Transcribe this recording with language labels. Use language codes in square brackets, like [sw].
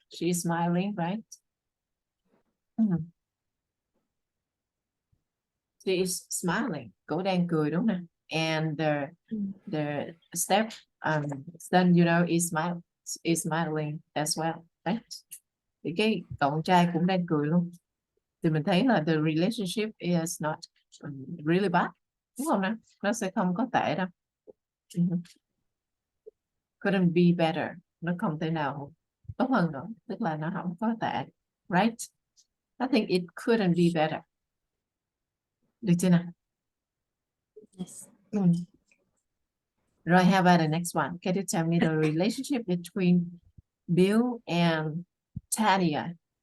[en] She's smiling, right? She is smiling. [vi] Cô đang cười đúng không? [en] And the step son, is smiling as well, right? [vi] Thì cái cậu trai cũng đang cười luôn. Thì mình thấy là [en] the relationship is not really bad, [vi] đúng không nào? Nó sẽ không có tệ đâu. [en] Couldn't be better. [vi] Nó không thể nào tốt hơn nữa. Tức là nó không có tệ, right? [en] I think it couldn't be better. [vi] Được chưa nào? [en] Yes. Rồi, how about the next one? Can you tell me the relationship between Bill and Tanya?